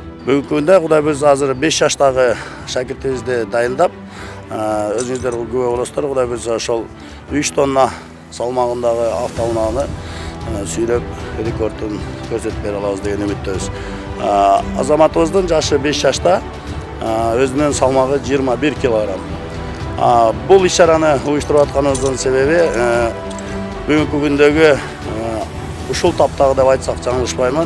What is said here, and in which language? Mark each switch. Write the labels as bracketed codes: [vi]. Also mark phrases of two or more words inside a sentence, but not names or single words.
[kk] Бүгінгі күнде Құдай біз азыр 5 жаштағы шәкірттерімізді дайындап, [ky] өзіңіздер күбө боласыздар, Құдай біз ошол 3 тонна салмағындағы автоунааны сүйреп рекордын көрсөтүп бере алабыз деген үмүттөбүз. Азаматыбыздын жашы 5 жашта, өзүнүн салмагы 21 килограмм. Бул иш-чараны уюштуруп атканыбыздын себеби бүгүнкү күндөгү ушул таптагы деп айтсак жаңылышпаймын.